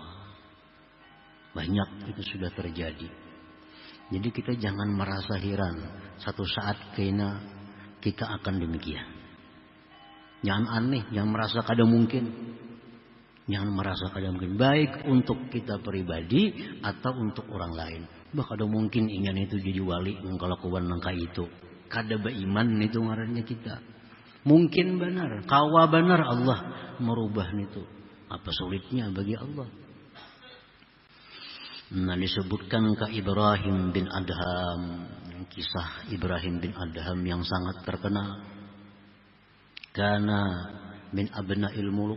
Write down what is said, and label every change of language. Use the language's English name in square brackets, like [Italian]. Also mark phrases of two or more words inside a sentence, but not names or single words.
[Indonesian] Banyak itu sudah terjadi. Jadi kita jangan merasa heran satu saat kena kita akan demikian. Jangan aneh, jangan merasa kada mungkin. Jangan merasa kada mungkin. Baik untuk kita pribadi atau untuk orang lain. Bah kada mungkin ingin itu jadi wali ngelakuan nangka itu. [Banjar] Kada beriman itu ngarannya kita. [Indonesian] Mungkin benar, kawa benar Allah merubah itu. Apa sulitnya bagi Allah? Nah, disebutkan ke Ibrahim bin Adham, kisah Ibrahim bin Adham yang sangat terkenal. Karena [Arabic] من أبناء الملوك.